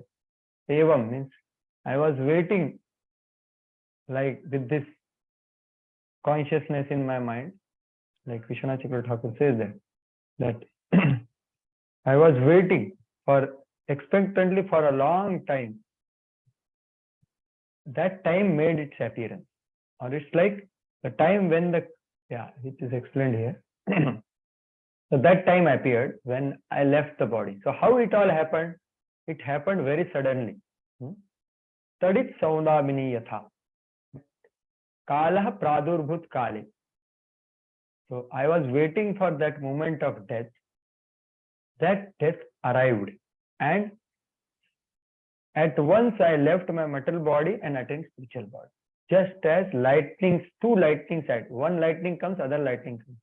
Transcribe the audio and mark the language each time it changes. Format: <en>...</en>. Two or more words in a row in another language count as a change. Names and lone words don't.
<en>Evam means I was waiting, like with this consciousness in my mind, like Vishwanath Chakravarti Thakur says that I was waiting for expectantly for a long time. That time made its appearance, or it's like the time when the, it is explained here. So that time appeared when I left the body. So how it all happened? It happened very suddenly.</en> <sa>तडित् सौदामिनी यथा. कालः प्रादुरभूत् काले.</sa> <en>So I was waiting for that moment of death. That death arrived. And at once I left my material body and attained spiritual body. Just as lightnings, two lightnings at one lightning comes, other lightning comes.</en>